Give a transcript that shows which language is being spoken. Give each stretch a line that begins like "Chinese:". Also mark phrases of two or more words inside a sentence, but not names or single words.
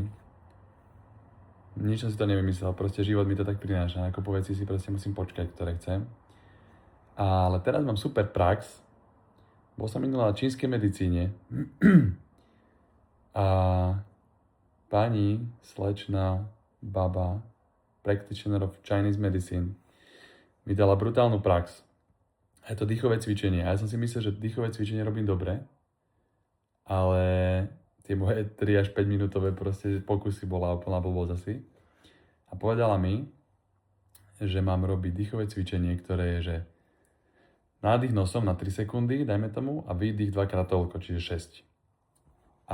Slovak: Nič som si to nevymyslel, proste život mi to tak prináša. Ako po veci si proste musím počkať, ktoré chcem. Ale teraz mám super prax. Bol som minulý na čínskej medicíne. A pani, slečna, baba,
English: practitioner of Chinese medicine
Slovak: mi dala brutálnu prax. A je to dýchové cvičenie. A ja som si myslel, že dýchové cvičenie robím dobre, ale tie moje 3 až 5 minútové proste pokusy bola úplná blbosť asi. A povedala mi, že mám robiť dýchové cvičenie, ktoré je, že nádych nosom na 3 sekundy, dajme tomu, a výdych 2-krát toľko, čiže 6.